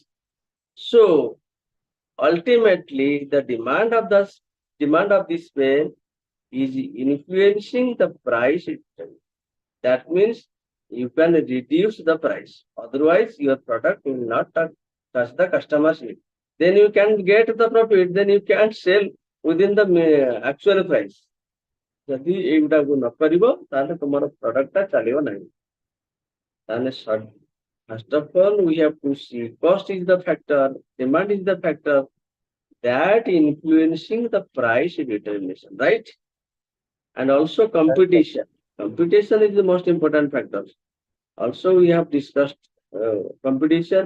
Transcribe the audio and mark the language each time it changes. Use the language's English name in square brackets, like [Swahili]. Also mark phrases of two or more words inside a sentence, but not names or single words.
[English] So ultimately, the demand of this pen is influencing the price itself. That means you can reduce the price. Otherwise, your product will not touch the customer's need. Then you can get the profit. Then you can't sell within the actual price. [Odia] ଯଦି ଏଇଗୁଟାକୁ ନ କରିବ ତାହେଲେ ତୁମର ପ୍ରଡକ୍ଟଟା ଚାଲିବ ନାହିଁ। [English] ତାହେଲେ first of all we have to see cost is the factor, demand is the factor that influencing the price determination, right? And also competition. Competition is the most important factor. Also we have discussed competition.